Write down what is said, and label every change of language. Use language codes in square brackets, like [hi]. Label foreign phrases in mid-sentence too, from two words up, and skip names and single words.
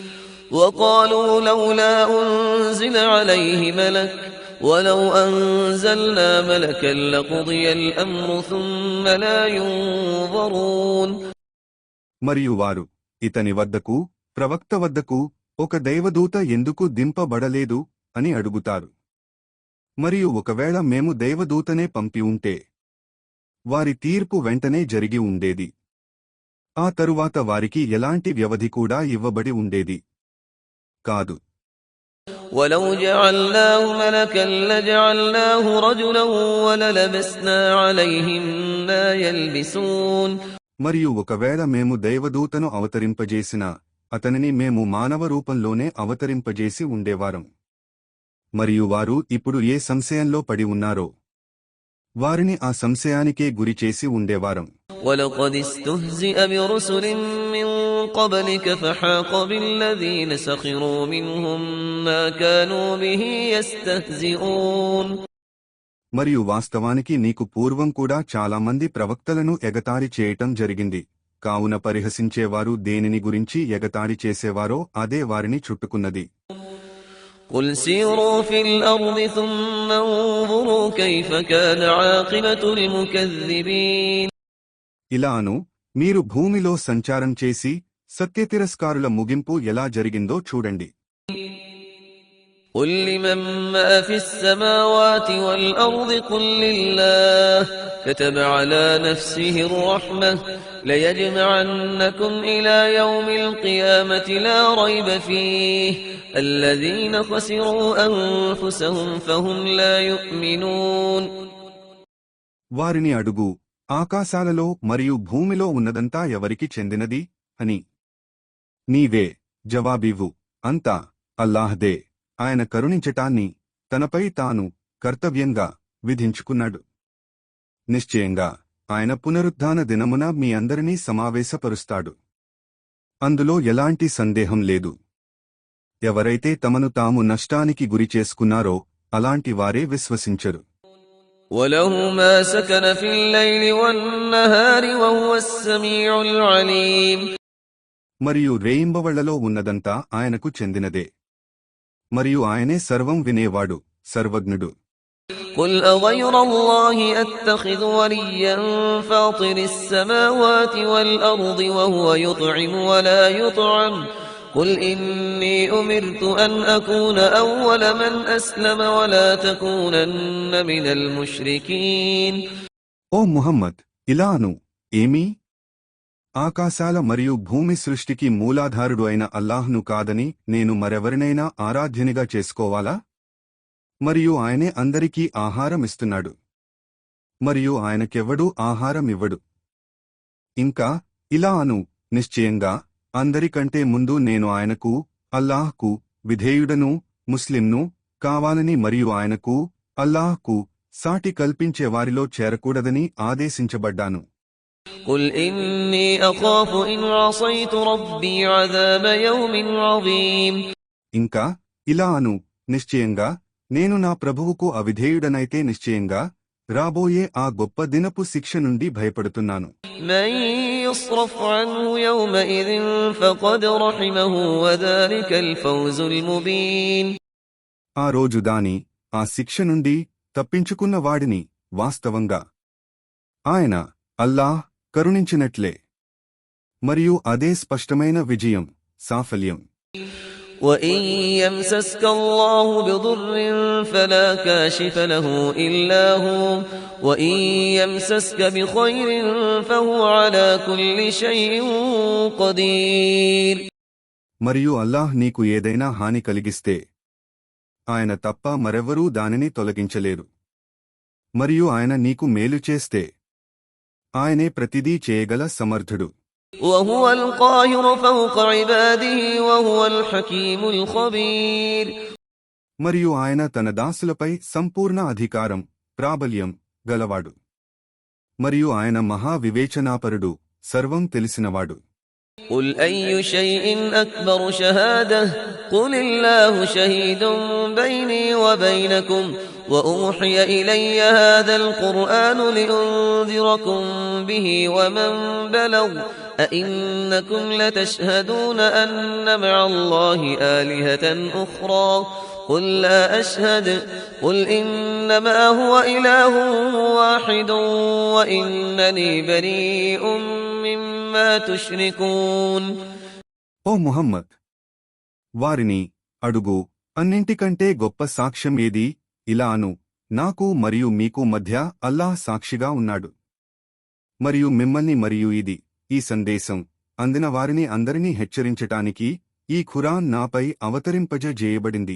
[ar] وقالوا لولا أنزل عليه ملك ولو أنزلنا ملكا لقضي الأمر ثم لا ينظرون [te] మరియు వారు ఇతని వద్దకు, ప్రవక్త వద్దకు ఒక దైవదూత ఎందుకు దింపబడలేదు అని అడుగుతారు. మరియు ఒకవేళ మేము దైవదూతనే పంపి ఉంటే వారి తీర్పు వెంటనే జరిగి ఉండేది. ఆ తరువాత వారికి ఎలాంటి వ్యవధి కూడా ఇవ్వబడి ఉండేది కాదు. [ar] ولو جعلناه ملكا لجعلناه رجلا وللبسنا عليهم ما يلبسون [te] మరియు ఒకవేళ మేము దైవదూతను అవతరింపజేసినా అతనిని మేము మానవ రూపంలోనే అవతరింపజేసి ఉండేవారం. మరియు వారు ఇప్పుడు ఏ సంశయంలో పడి ఉన్నారో వారిని ఆ సంశయానికే గురిచేసి ఉండేవారం. [ar] ولقد استهزئ برسل من قبلك فحاق بالذين سخروا منهم ما كانوا به يستهزئون [te] మరియు వాస్తవానికి నీకు పూర్వం కూడా చాలా మంది ప్రవక్తలను ఎగతాళి చేయటం జరిగింది. కావున పరిహసించేవారు దేనిని గురించి ఎగతాళి చేసేవారో అదే వారిని చుట్టుకున్నది. [ar] قل سيروا في الأرض ثم انظروا كيف كان عاقبة المكذبين. [te] ఇలాను మీరు భూమిలో సంచారం చేసి సత్యతిరస్కారుల ముగింపు ఎలా జరిగిందో చూడండి. [ar] قل لمن ما في السماوات والأرض قل لله كتب على نفسه الرحمة ليجمعنكم إلى يوم القيامة لا ريب فيه الذين خسروا أنفسهم فهم لا يؤمنون. [te] వారిని అడుగు, ఆకాశాలలో మరియు భూమిలో ఉన్నదంతా ఎవరికి చెందినది అని. నీవే జవాబివ్వు, అంతా అల్లాహ్దే. ఆయన కరుణించటాన్ని తనపై తాను కర్తవ్యంగా విధించుకున్నాడు. నిశ్చయంగా ఆయన పునరుద్ధాన దినమున మీ అందరినీ సమావేశపరుస్తాడు. అందులో ఎలాంటి సందేహం లేదు. ఎవరైతే తమను తాము నష్టానికి గురిచేసుకున్నారో అలాంటి వారే విశ్వసించరు. [ar] وَلَهُ مَا سَكَنَ فِي اللَّيْلِ وَالنَّهَارِ وَهُوَ السَّمِيعُ الْعَلِيمُ. [te] మరియు రేయింబవళ్లలో ఉన్నదంతా ఆయనకు చెందినదే. మరియు ఆయనే సర్వం వినేవాడు, సర్వజ్ఞుడు. [ar] قُلْ أَغَيْرَ اللَّهِ أَتَّخِذُ وَلِيًّا فَاطِرِ السَّمَاوَاتِ وَالْأَرْضِ وَهُوَ يُطْعِمُ وَلَا يُطْعَمُ قُلْ إِنِّي أُمِرْتُ أَنْ أَكُونَ أَوَّلَ مَنْ أَسْلَمَ وَلَا تَكُونَنَّ مِنَ الْمُشْرِكِينَ. [te] ఓ ముహమ్మద్, ఇలాను, ఏమీ? ఆకాశాల మరియు భూమి సృష్టికి మూలాధారుడు అయిన అల్లాహ్ను కాదని నేను మరెవరినైనా ఆరాధ్యునిగా చేసుకోవాలా? మరియు ఆయనే అందరికీ ఆహారమిస్తున్నాడు. మరియు ఆయనకెవ్వడూ ఆహారమివ్వడు. ఇంకా ఇలా అను, నిశ్చయంగా అందరికంటే ముందు నేను ఆయనకు, అల్లాహ్కు విధేయుడను, ముస్లింను కావాలని మరియు ఆయనకు, అల్లాహ్కు సాటి కల్పించే వారిలో చేరకూడదని ఆదేశించబడ్డాను. [ar] قُلْ إِنِّي أَخَافُ إِنْ عَصَيْتُ رَبِّي عَذَابَ يَوْمٍ عَظِيمٍ. [te] ఇంకా ఇలా అను, నిశ్చయంగా నేను నా ప్రభువుకు అవిధేయుడనైతే నిశ్చయంగా రాబోయే ఆ గొప్ప దినపు శిక్ష నుండి భయపడుతున్నాను. [ar] مَن يُصْرَفْ عَنْهُ يَوْمَئِذٍ فَقَدْ رَحِمَهُ وَذَلِكَ الْفَوْزُ الْمُبِينُ. [te] ఆ రోజు ఆ శిక్ష నుండి తప్పించుకున్న వాడిని వాస్తవంగా ఆయన, అల్లాహ్ కరుణించినట్లే. మరియు అదే స్పష్టమైన విజయం, సాఫల్యం. [ar] وَإِن يَمْسَسْكَ اللَّهُ بِضُرٍّ فَلَا كَاشِفَ لَهُ إِلَّا هُوَ وَإِن يَمْسَسْكَ بِخَيْرٍ فَهُوَ عَلَى كُلِّ شَيْءٍ قَدِيرٌ. [te] మరియు అల్లాహ్ నీకు ఏదైనా హాని కలిగిస్తే ఆయన తప్ప మరెవరూ దానిని తొలగించలేరు. మరియు ఆయన నీకు మేలు చేస్తే ఆయనే ప్రతిదీ చేయగల సమర్థుడు. [ar] وهو القاهر فوق عباده وهو الحكيم الخبير. [te] మరియు ఆయన తన దాసులపై సంపూర్ణ అధికారం, ప్రాబల్యం గలవాడు. మరియు ఆయన మహా వివేచనాపరుడు, సర్వం తెలిసినవాడు. [ar] قل أي شيء أكبر شهادة قل الله شهيد بيني وبينكم وأوحي إلي هذا القرآن لأنذركم به ومن بلغ أئنكم لتشهدون أن مع الله آلهة أخرى قل لا أشهد قل إنما هو إله واحد وإنني بريء مما تشركون. [te] ఓ ముహమ్మద్, వారిని అడుగు, అన్నింటికంటే గొప్ప సాక్ష్యం ఏది? ఇలా అను, నాకు మరియు మీకు మధ్య అల్లాహ్ సాక్షిగా ఉన్నాడు. మరియు మిమ్మల్ని మరియు ఈ సందేశం అందిన వారిని అందరినీ హెచ్చరించటానికి ఈ ఖురాన్ నాపై అవతరింపజేయబడింది.